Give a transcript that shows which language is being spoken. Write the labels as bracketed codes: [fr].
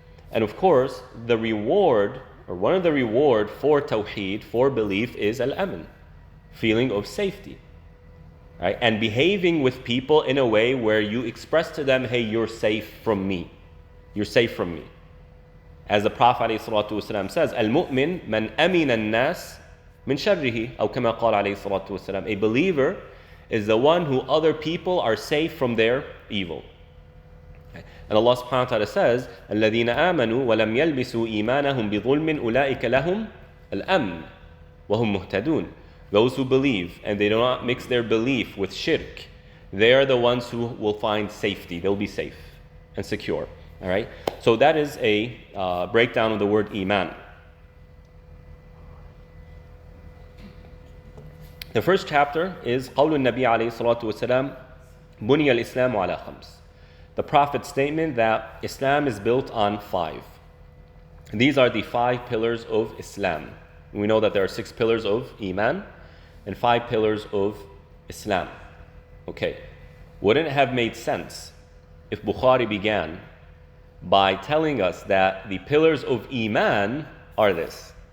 [en] And of course, the reward, or one of the reward for tawheed, for belief, is al-amin, feeling of safety. Right? And behaving with people in a way where you express to them, hey, you're safe from me. You're safe from me. As the Prophet ﷺ says, [ar] al-mu'min man amina an-nas من شره أو كما قال عليه الصلاة والسلام. [en] A believer is the one who other people are safe from their evil. And Allah subhanahu wa ta'ala says, [ar] الَّذِينَ آمَنُوا وَلَمْ يَلْبِسُوا إِيمَانَهُمْ بِظُلْمٍ أُولَٰئِكَ لَهُمْ الْأَمْنُ وَهُمْ مُهْتَدُونَ. [en] Those who believe and they do not mix their belief with shirk, they are the ones who will find safety. They'll be safe and secure. All right? So that is a breakdown of the word iman. The first chapter is [ar] قول النبي عليه الصلاة والسلام بني الإسلام على خمس. [en] The Prophet's statement that Islam is built on 5. These are the 5 pillars of Islam. We know that there are 6 pillars of Iman and 5 pillars of Islam. Okay, wouldn't it have made sense if Bukhari began by telling us that the pillars of Iman are this?